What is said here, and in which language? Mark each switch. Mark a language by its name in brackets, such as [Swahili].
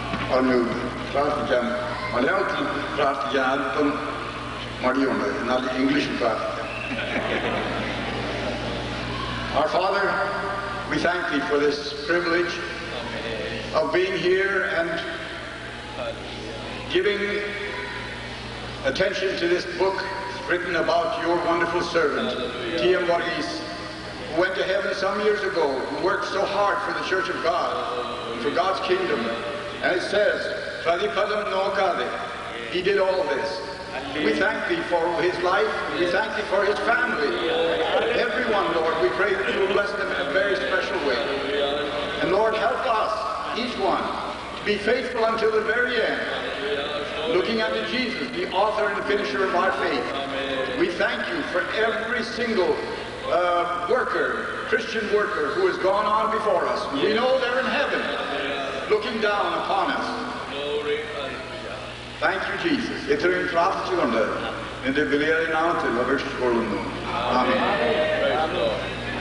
[Malayalam] പറഞ്ഞു പ്രാർത്ഥിക്കാൻ, മലയാളത്തിൽ പ്രാർത്ഥിക്കാൻ അല്പം മടിയുണ്ട്, എന്നാൽ ഇംഗ്ലീഷിൽ പ്രാർത്ഥിക്കാം. [English] Our Father, we thank Thee for this privilege of being here and giving attention to this book written about your wonderful servant, T.M. Varghese, who went to heaven some years ago, who worked so hard for the Church of God, for God's kingdom. And it says, [Malayalam] പ്രതിഫലം നോക്കാതെ. [English] He did all this. We thank thee for his life. We thank thee for his family. Everyone, Lord, we pray that you will bless them in a very special way. And Lord, help us, each one, to be faithful until the very end, looking unto Jesus, the author and finisher of our faith. We thank you for every single worker, Christian worker, who has gone on before us. We know they're in heaven, looking down upon us. Thank you, Jesus. [Malayalam] ഇത്രയും പ്രാർത്ഥിച്ചുകൊണ്ട് നിന്റെ വിലയേറിയ നാമത്തിൽ അപേക്ഷിച്ചുകൊള്ളുന്നു. ആമേൻ.